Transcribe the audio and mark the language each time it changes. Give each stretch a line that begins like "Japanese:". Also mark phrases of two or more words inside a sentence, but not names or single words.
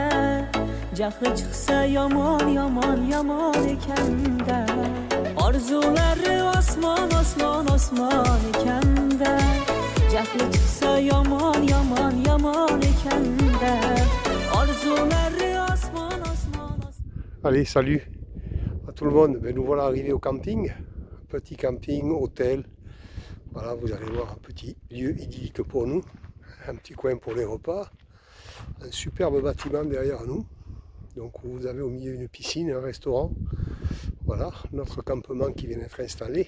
Uzbek: Jahli chiqsa yomon, yomon, yomon ekanda. Orzulari osmon, osmon, osmon ekanda. Jahli chiqsa yomon, yomon, yomon ekanda. Orzulari osmon, osmon, osmon.
French: Allez, salut à tout le monde. Ben, nous voilà arrivés au camping. Petit camping, hôtel. Voilà, vous allez voir un petit lieu idyllique pour nous. Un petit coin pour les repas. Un superbe bâtiment derrière nous. Donc vous avez au milieu une piscine, un restaurant. Voilà, notre campement qui vient d'être installé.